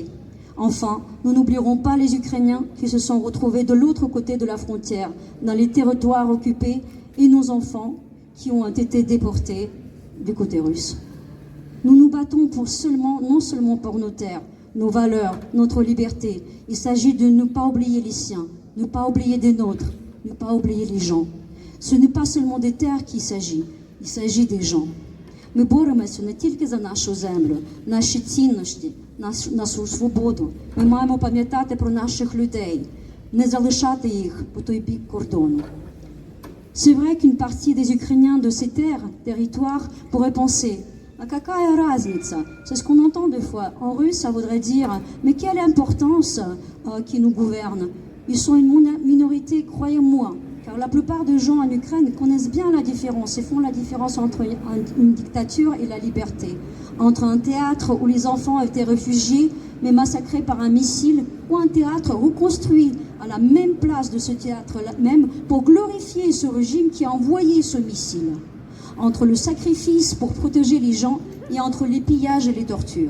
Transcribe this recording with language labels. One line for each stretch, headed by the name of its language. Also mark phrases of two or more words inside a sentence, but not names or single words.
French: Enfin, nous n'oublierons pas les Ukrainiens qui se sont retrouvés de l'autre côté de la frontière, dans les territoires occupés, et nos enfants qui ont été déportés du côté russe. Nous nous battons non seulement pour nos terres, nos valeurs, notre liberté. Il s'agit de ne pas oublier les siens, ne pas oublier des nôtres, ne pas oublier les gens. Ce n'est pas seulement des terres qu'il s'agit, il s'agit des gens.
Ukrainian: Ми боремося не тільки за нашу землю, наші цінності, нашу свободу. Ми маємо пам'ятати про наших людей, не залишати їх по той бік кордону.
French: C'est vrai qu'une partie des Ukrainiens de ces territoires pourrait penser «
Russian: А какая разница ?»
French: C'est ce qu'on entend des fois. En russe, ça voudrait dire « Mais quelle importance qui nous gouverne ?» Ils sont une minorité, croyez-moi, car la plupart des gens en Ukraine connaissent bien la différence et font la différence entre une dictature et la liberté, entre un théâtre où les enfants étaient réfugiés mais massacrés par un missile, ou un théâtre reconstruit à la même place de ce théâtre-là même pour glorifier ce régime qui a envoyé ce missile, entre le sacrifice pour protéger les gens et entre les pillages et les tortures.